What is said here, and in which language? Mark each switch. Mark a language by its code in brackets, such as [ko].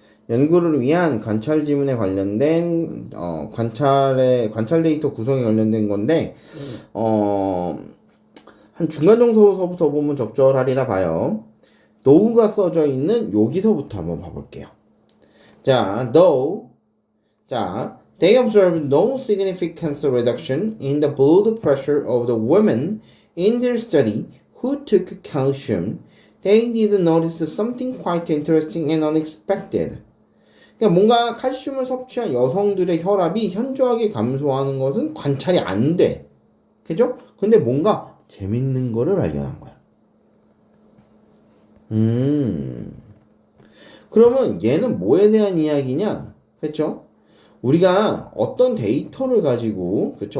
[ko] 연구를 위한 관찰 지문에 관련된 관찰 데이터 구성에 관련된 건데 한 중간 정도서부터 보면 적절하리라 봐요. though가 써져 있는 여기서부터 한번 봐볼게요. [en] 자, though they observed no significant reduction in the blood pressure of the women in their study who took calcium, they did notice something quite interesting and unexpected. [ko] 그러니까 뭔가 칼슘을 섭취한 여성들의 혈압이 현저하게 감소하는 것은 관찰이 안 돼. 그죠? 근데 뭔가 재밌는 거를 발견한 거야. 그러면 얘는 뭐에 대한 이야기냐? 그쵸? 우리가 어떤 데이터를 가지고, 그쵸?